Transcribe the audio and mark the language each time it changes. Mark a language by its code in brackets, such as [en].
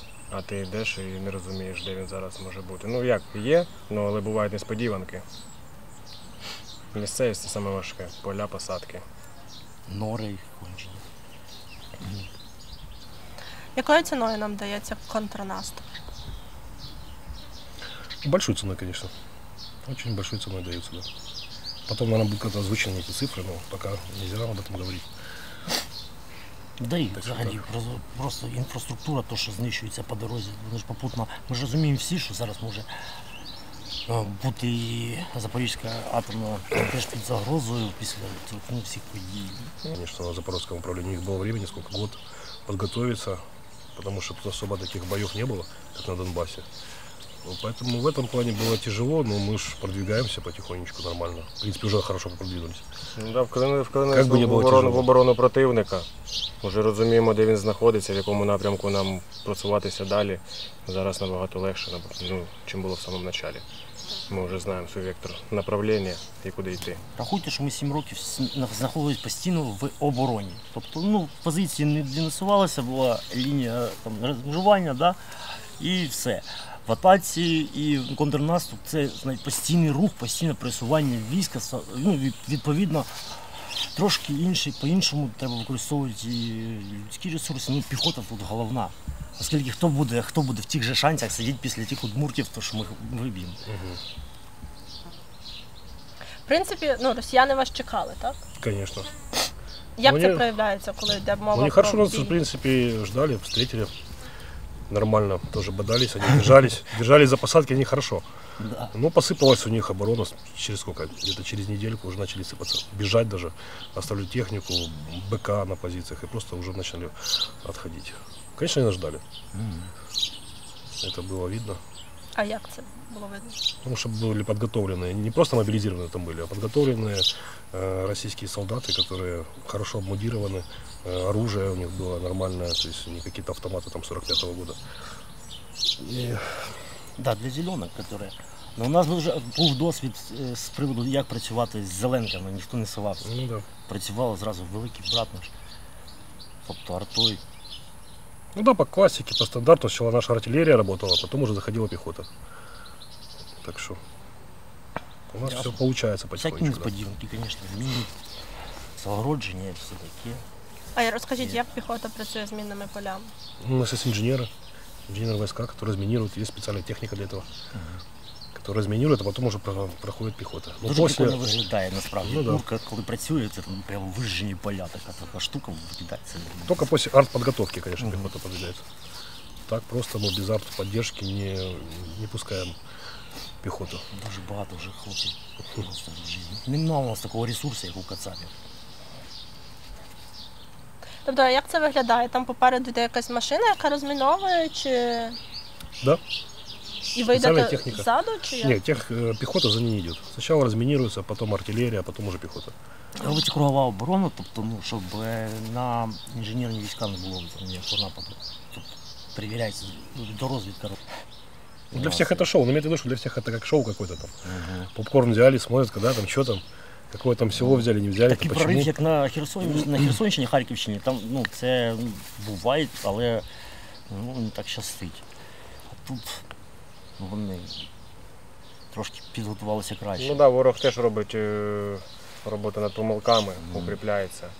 [uk] А ти йдеш і не розумієш, де він зараз може бути. Ну як, є, але бувають несподіванки. Місцевість – це саме важке. Поля, посадки. Нори кончені. Якою ціною нам дається контрнаступ? [ru] Большой ценой, конечно. Очень большой ценой даются, да. Потом, наверное, будут как-то озвучены эти цифры, но пока нельзя об этом говорить. [uk] Да і взагалі просто інфраструктура, то, що знищується по дорозі, вони ж попутно. Ми ж розуміємо всі, що зараз може бути і Запорізька атомна теж під загрозою після всіх подій. [ru] Конечно, на Запорожском управлении их было времени, сколько год подготовиться, потому что тут особо таких боев не было, как на Донбассе. Поэтому в этом плане было тяжело, но мы же продвигаемся потихонечку нормально. В принципе, уже хорошо продвинулись. [uk] Ну, да, вклинилися в оборону противника. Вже розуміємо, де він знаходиться, в якому напрямку нам просуватися далі. Зараз набагато легше, чим було в самому початку. Ми вже знаємо свій вектор направлення і куди йти. Рахуйте, що ми 7 років знаходились постійно в обороні. Тобто, позиції не насувалися, була лінія розмежування, да, і все. В атаці і контрнаступ – це постійний рух, постійне пересування війська. Відповідно, трошки по-іншому треба використовувати людські ресурси. Піхота тут головна. Оскільки хто буде в тих же шансах сидіти після тих удмуртів, то що ми виб'ємо. В принципі, росіяни вас чекали, так? [ru] Конечно. [uk] Як це проявляється, коли йде мова про бій? [ru] Хорошо нас, в принципе, ждали, встретили. нормально тоже бодались, они держались за посадки, они хорошо. Да. Но посыпалась у них оборона через сколько? Где-то через недельку уже начали сыпаться. Бежать даже, оставили технику, БК на позициях и просто уже начали отходить. Конечно, они нас ждали. Это было видно. [uk] А як це було видно? [ru] Потому что были подготовленные, не просто мобилизированные там были, а подготовленные российские солдаты, которые хорошо обмундированы, оружие у них было нормальное, то есть не какие-то автоматы там 45-го года. И... Да, для зеленок, которые... [uk] Но у нас вже був досвід з приводу, як працювати з зеленками, ніхто не силався. Ну, да. Працювали зразу великий брат наш, тобто артою. [ru] Ну да, по классике, по стандарту сначала наша артиллерия работала, потом уже заходила пехота. Так что у нас все получается потихонечку. [uk] Всякі несподіванки, звісно, міни, загородження і все таке. А розкажіть, як піхота працює з мінними полями? [ru] У нас есть инженеры войска, которые разминируют, есть специальная техника для этого, которая разминирует, а потом уже проходит пехота. [uk] Дуже прикольно виглядає насправді. Ну, да. Курка, коли працює, це там прямо вижжені поля, така штука викидається. [ru] Только после артподготовки, конечно, пехота подвигается. Так просто мы без артподдержки не пускаем пехоту. [uk] Дуже багато вже хлопців просто в житті. Немає у нас такого ресурсу, як у кацапів. Тобто, як це виглядає? Там попереду йде якась машина, яка розміновує, чи... Да. І ви йдете ззаду, чи як? [ru] Нет, пехота за ней не идет. Сначала разминируется, потом артиллерия, а потом уже пехота. [uk] Робиться кругова оборона, тобто, щоб на інженерні війська не було нападу. Тобто, перевіряється до розвідка. [ru] Для всех это шоу, но имеется в виду, что для всех это как шоу какое-то там. Попкорн взяли, смотрят, когда там, что там, какое там село взяли, не взяли, [uk] Такий [ru] почему. [uk] прорив, як на Херсонщині, Харківщині, там, це буває, але не так щастить. А тут вони трошки підготувалися краще. Ну так, ворог теж робить роботу над помилками, укріпляється.